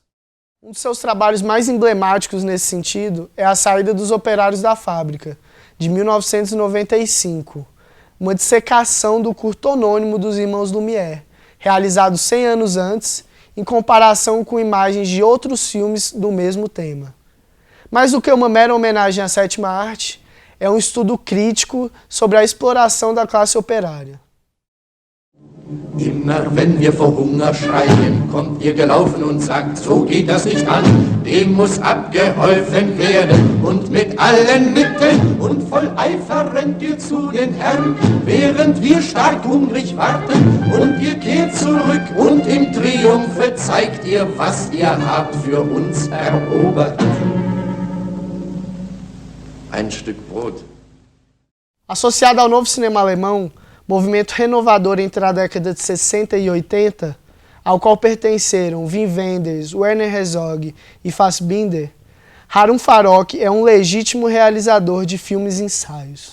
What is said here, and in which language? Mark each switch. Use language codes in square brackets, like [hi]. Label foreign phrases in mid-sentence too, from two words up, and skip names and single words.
[pt] Um dos seus trabalhos mais emblemáticos nesse sentido é A Saída dos Operários da Fábrica, de 1995, uma dissecação do curto anônimo dos irmãos Lumière, realizado 100 anos antes, em comparação com imagens de outros filmes do mesmo tema. Mais do que uma mera homenagem à sétima arte, é um estudo crítico sobre a exploração da classe operária. [de] Immer wenn wir vor Hunger schreien, kommt ihr gelaufen und sagt, so geht das nicht an, dem muss abgeholfen werden. Und mit allen Mitteln und voll Eifer rennt ihr zu den Herren, während wir stark hungrig warten. Und ihr kehrt zurück und im Triumphe zeigt ihr, was ihr habt für uns erobert. Ein Stück Brot. [pt] Associado ao novo cinema alemão, movimento renovador entre a década de 60 e 80, ao qual pertenceram Wim Wenders, Werner Herzog e Fassbinder, Harun Farokh é um legítimo realizador de filmes-ensaios.